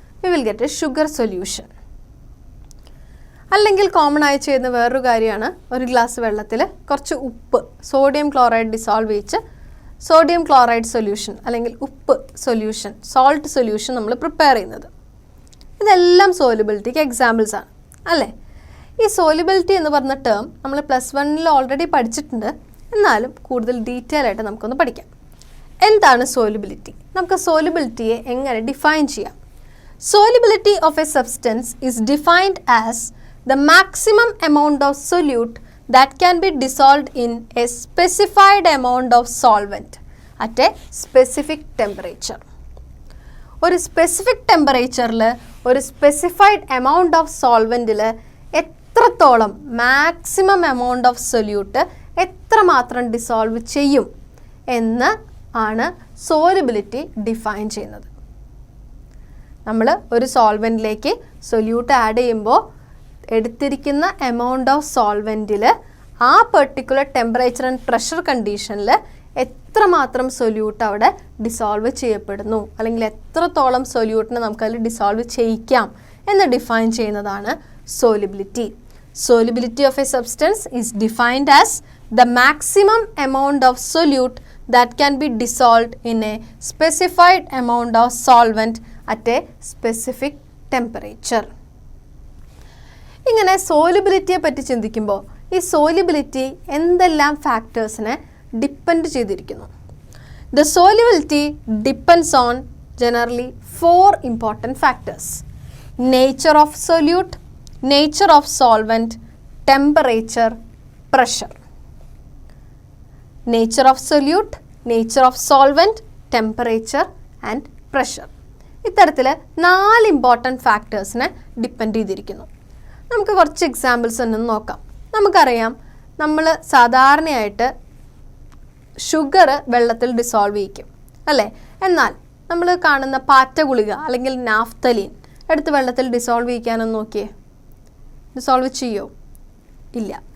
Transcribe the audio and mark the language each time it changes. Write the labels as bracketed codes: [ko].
[en] We will get a sugar solution. [ml] അല്ലെങ്കിൽ common ആയി ചെയ്യുന്ന വേറൊരു കാര്യമാണ്, ഒരു ഗ്ലാസ് വെള്ളത്തിൽ കുറച്ച് ഉപ്പ്, sodium chloride dissolve ചെയ്യിച്ച് sodium chloride solution അല്ലെങ്കിൽ ഉപ്പ് സൊല്യൂഷൻ, സോൾട്ട് സൊല്യൂഷൻ നമ്മൾ പ്രിപ്പയർ ചെയ്യുന്നത്. ഇതെല്ലാം സോല്യുബിലിറ്റിക്ക് എക്സാമ്പിൾസ് ആണ് അല്ലേ? ഈ സോല്യുബിലിറ്റി എന്ന് പറഞ്ഞ ടേം നമ്മൾ +1 ഓൾറെഡി പഠിച്ചിട്ടുണ്ട്, എന്നാലും കൂടുതൽ ഡീറ്റെയിൽ ആയിട്ട് നമുക്കൊന്ന് പഠിക്കാം. എന്താണ് സോല്യുബിലിറ്റി? നമുക്ക് സോല്യുബിലിറ്റിയെ എങ്ങനെ ഡിഫൈൻ ചെയ്യാം? [en] Solubility of a substance is defined as the maximum amount of solute that can be dissolved in a specified amount of solvent at a specific temperature. [ml] ഒരു സ്പെസിഫിക് ടെമ്പറേച്ചറിൽ ഒരു സ്പെസിഫൈഡ് എമൗണ്ട് ഓഫ് സോൾവെൻറ്റിൽ എത്രത്തോളം maximum amount of solute എത്രമാത്രം dissolve ചെയ്യും എന്ന് ആണ് സോല്യുബിലിറ്റി define ചെയ്യുന്നത്. നമ്മൾ ഒരു സോൾവെൻറ്റിലേക്ക് സൊല്യൂട്ട് ആഡ് ചെയ്യുമ്പോൾ എടുത്തിരിക്കുന്ന എമൗണ്ട് ഓഫ് സോൾവെൻറ്റിൽ ആ പെർട്ടിക്കുലർ ടെമ്പറേച്ചർ ആൻഡ് പ്രഷർ കണ്ടീഷനിൽ എത്രമാത്രം സൊല്യൂട്ട് അവിടെ ഡിസോൾവ് ചെയ്യപ്പെടുന്നു, അല്ലെങ്കിൽ എത്രത്തോളം സൊല്യൂട്ടിനെ നമുക്കതിൽ ഡിസോൾവ് ചെയ്യിക്കാം എന്ന് ഡിഫൈൻ ചെയ്യുന്നതാണ് സോല്യുബിലിറ്റി. [en] Solubility of a substance is defined as the maximum amount of solute that can be dissolved in a specified amount of solvent at a specific temperature. [ml] ഇങ്ങനെ സോല്യുബിലിറ്റിയെ പറ്റി ചിന്തിക്കുമ്പോൾ ഈ സോല്യുബിലിറ്റി എന്തെല്ലാം ഫാക്ടേഴ്സിനെ ഡിപ്പെൻഡ് ചെയ്തിരിക്കുന്നു? [en] The solubility depends on generally 4 important factors: nature of solute, nature of solvent, temperature, pressure. Nature of solute, nature of solvent, temperature and pressure. [ml] ഇത്തരത്തിൽ 4 important ഫാക്ടേഴ്സിനെ depend ചെയ്തിരിക്കുന്നു. നമുക്ക് കുറച്ച് എക്സാമ്പിൾസ് ഒന്ന് നോക്കാം. നമുക്കറിയാം, നമ്മൾ സാധാരണയായിട്ട് ഷുഗർ വെള്ളത്തിൽ ഡിസോൾവ് ചെയ്യിക്കും അല്ലേ? എന്നാൽ നമ്മൾ കാണുന്ന പാറ്റ ഗുളിക അല്ലെങ്കിൽ നാഫ്തലീൻ എടുത്ത് വെള്ളത്തിൽ ഡിസോൾവ് ചെയ്യിക്കാനൊന്ന് നോക്കിയേ, ഡിസോൾവ് ചെയ്യോ? ഇല്ല.